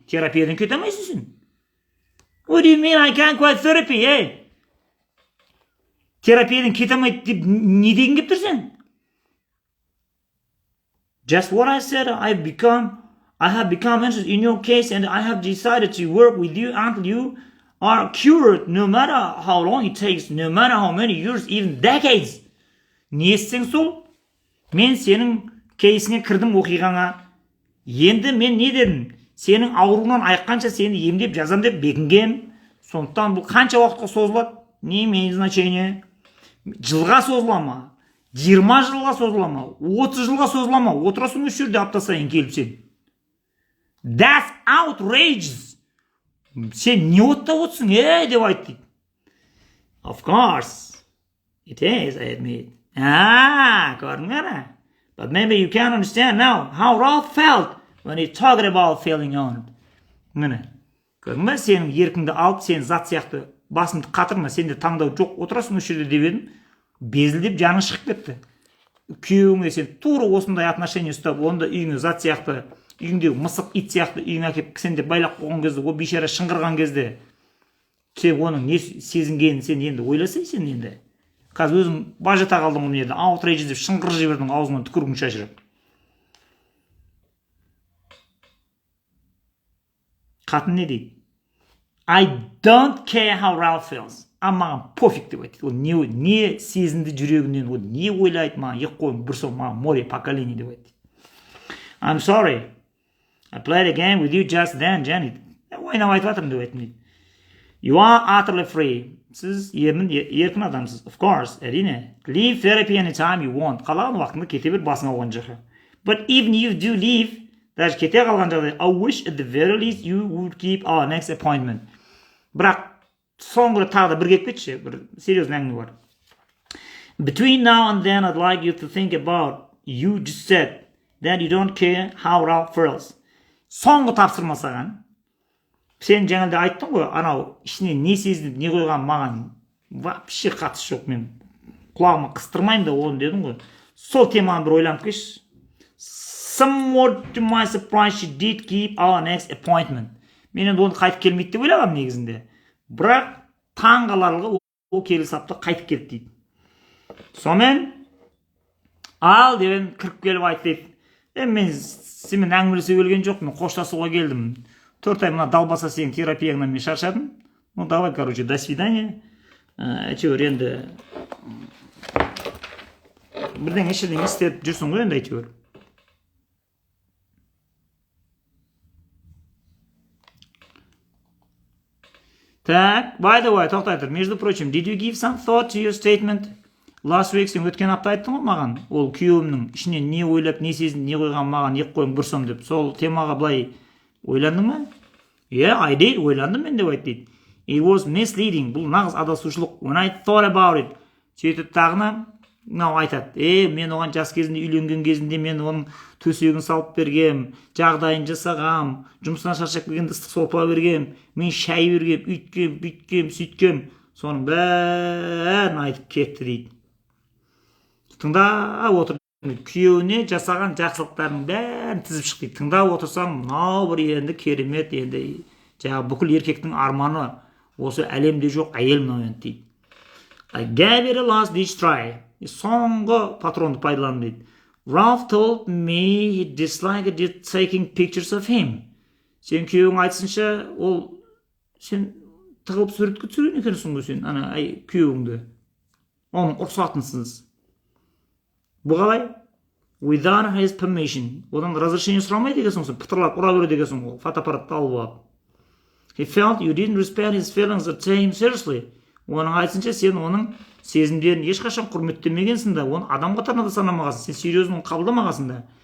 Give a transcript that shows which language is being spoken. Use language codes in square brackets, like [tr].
[kk] Терапиядан кете алмайсың. [en] What do you mean I can't quit therapy, [kk] Терапиядан кете алмайды деп не деген кеп тұрсың? [en] Just what I said, I have become interested in your case and I have decided to work with you until you are cured, no matter how long it takes, no matter how many years, even decades. [kk] Не естің сол? Мен сенің кейсіңе кірдім оқиғаңа. Енді мен не дедім? Сенің ауруынан айыққанша сені емдеп жазам деп бекінгем. Сондықтан бұл қанша уақытқа созылады? [ru] Не имеет значение? [kk] Жылға созыла ма? 20 жылға созыла ма? 30 жылға созыла ма? Отырасың осы жерде апта сайын келіп сен. [en] That's outrageous. [kk] Сен не оттап отырсың, деп айтты. [en] Of course, it is, I admit. [kk] Көрдің. [en] But maybe you can't understand now how Ralph felt when he talked about feeling honored. [kk] Міне, көрдің бе, сенің еркіңді алып, сен зат сияқты басыңды қатырма, сенде таңдау жоқ, отырасың осы жерде деп едім, безілдеп жаның шығып кетті. Күйеуіңе сен тура осындай отношение ұстап, онда үйіңе зат сияқты, үйіңдегі мысық ит сияқты үйіңе әкеп сен де байлап қойған кезде, о бейшара шыңғырған кезде, сен оның не сезінгенін сен енді ойласай сен енді. Қазір өзің бажата қалдың ғой енді, outrage деп шыңғырып жібердің аузыңнан түкіргің шашырып. Қатын не дейді? [en] I don't care how Ralph feels. [kk] Маған пофиг деп айтты. Ол не сезінді жүрегінен, ол не ойлайды, маған ек қойын бір соң, маған море поколение деп айтты. [en] I'm sorry. I played a game with you just then, Janet. [kk] Ойнап айтып жатырмын деп айттым дейді. [en] You are utterly free. [kk] Siz еркін адамсыз. [en] Of course, әрине. Leave therapy anytime you want. [kk] Қалаған уақытында кете бер, басыңа оған жақы. [en] But even if you do leave, [kk] даже кете қалған жағдай, [en] I wish at the very least you would keep our next appointment. [kk] Бірақ соңғы тағы да бір келіп кетші, бір серьезный әңгіме бар. [en] Between now and then, I'd like you to think about you just said that you don't care how Ralph feels. [kk] Соңғы тапсырма саған. Сен жаңада айттың ғой, анау ішіне не сезініп, не қойған маған вообще қатысы жоқ, мен құлағыма қыстырмаймын да оны дедім ғой. Сол теманы бір ойланып келші. [en] Somewhat to my surprise, she did keep our next appointment. [kk] Мен енді оны қайтып келмейді деп ойлағам негізінде. Бірақ таң қаларлығы ол келісапты қайтып келді дейді. Сонымен ал деп кіріп келіп айтты дейді. Мен сенімен әңгімелесуге келген жоқ, мен қоштасуға келдім. 4 ай мына далбаса сенің терапияңнан мен шаршадым. [ru] Ну давай, короче, до свидания. [kk] Әйтеуір енді бірдеңе ештеңе істеп жүрсің ғой енді әйтеуір. Так, [en] by the way, [kk] тоқтай тұр. [ru] Между прочим, [en] did you give some thought to your statement? Last week [kk] сен өткен апта айттың ғой маған. Ол күйеуімнің ішінен не ойлап, не сезініп, не қойған маған екі қойың бір сом деп. Сол темаға былай ойландың ба? [en] Yeah, I did. [kk] Ойландым мен деп айтты. [en] It was misleading. [kk] Бұл нағыз адасушылық. [en] When I thought about it. [kk] Сөйтіп тағына мынау айтады. Мен оған жас кезінде үйленген кезінде мен оның төсегін салып бергем, жағдайын жасағам, жұмыстан шаршап келгенде ыстық сорпа бергем, мен шай бергем, үйткем, бүйткем, сөйткем. Соның бәрін айтып кетті дейді. Тыңдап отыр. Күйеуіне жасаған жақсылықтарының бәрін тізіп шықты. Тыңдап отырсаң, мынау бір енді керемет, енді жаңағы бүкіл еркектің арманы осы әлемде жоқ әйел мынау енді дейді. [en] I gave it a last ditch try. [kk] Соңғы патронды пайдаландым дейді. [en] Ralph told me he disliked taking pictures of him. [kk] Сен күйеуің айтсынша, ол сен тығылып суретке түсірген екенсің ғой сен, ана күйеуіңді. Оның рұқсатынсыз. Бұл қалай? [en] Without his permission. [kk] Одан разрешение сұрамайды екенсің, сен пытырлап ұра береді екенсің ғой, фотоаппаратты алып алып. [en] He felt you didn't respect his feelings or take him seriously. [kk] Оның айтсынша сен оның сезімдерін ешқашан құрметтемегенсің да, оны адам қатарына да санамағансың, сен серьезно қабылдамағансың да.